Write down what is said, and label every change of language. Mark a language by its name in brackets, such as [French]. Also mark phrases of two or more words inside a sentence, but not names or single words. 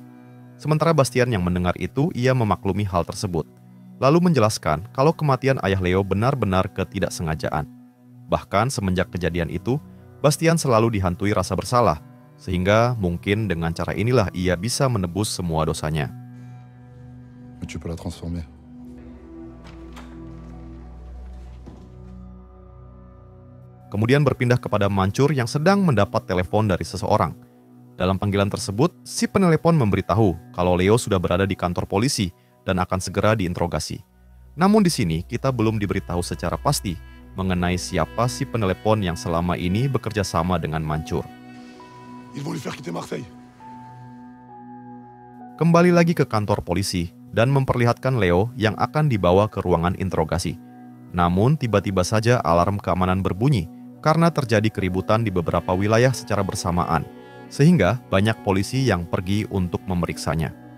[Indonesian] Sementara Bastian yang mendengar itu, ia memaklumi hal tersebut, lalu menjelaskan kalau kematian ayah Leo benar-benar ketidaksengajaan. Bahkan semenjak kejadian itu, Bastian selalu dihantui rasa bersalah, sehingga mungkin dengan cara inilah ia bisa menebus semua dosanya. [French] Tu peux la transformer. [Indonesian] Kemudian berpindah kepada Mancur yang sedang mendapat telepon dari seseorang. Dalam panggilan tersebut, si penelepon memberitahu kalau Leo sudah berada di kantor polisi dan akan segera diinterogasi. Namun di sini kita belum diberitahu secara pasti mengenai siapa si penelepon yang selama ini bekerja sama dengan Mancur. [French] Ils vont lui faire quitter Marseille. [Indonesian] Kembali lagi ke kantor polisi dan memperlihatkan Leo yang akan dibawa ke ruangan interogasi. Namun tiba-tiba saja alarm keamanan berbunyi karena terjadi keributan di beberapa wilayah secara bersamaan, sehingga banyak polisi yang pergi untuk memeriksanya.